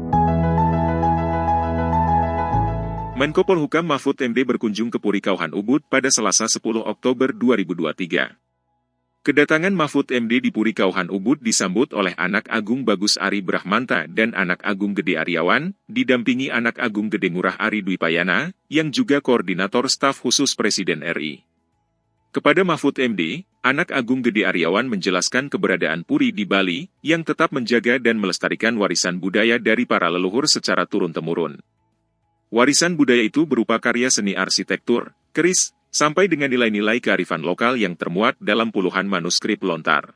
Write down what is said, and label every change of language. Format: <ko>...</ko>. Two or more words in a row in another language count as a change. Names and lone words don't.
<id>Menko Polhukam Mahfud MD berkunjung ke Puri Kauhan Ubud pada Selasa 10 Oktober 2023. Kedatangan Mahfud MD di Puri Kauhan Ubud disambut oleh Anak Agung Bagus Ari Brahmanta dan Anak Agung Gede Aryawan, didampingi Anak Agung Gede Ngurah Ari Dwipayana, yang juga Koordinator Staf Khusus Presiden RI. Kepada Mahfud MD, Anak Agung Gede Aryawan menjelaskan keberadaan Puri di Bali, yang tetap menjaga dan melestarikan warisan budaya dari para leluhur secara turun-temurun. Warisan budaya itu berupa karya seni arsitektur, keris, sampai dengan nilai-nilai kearifan lokal yang termuat dalam puluhan manuskrip lontar.</id>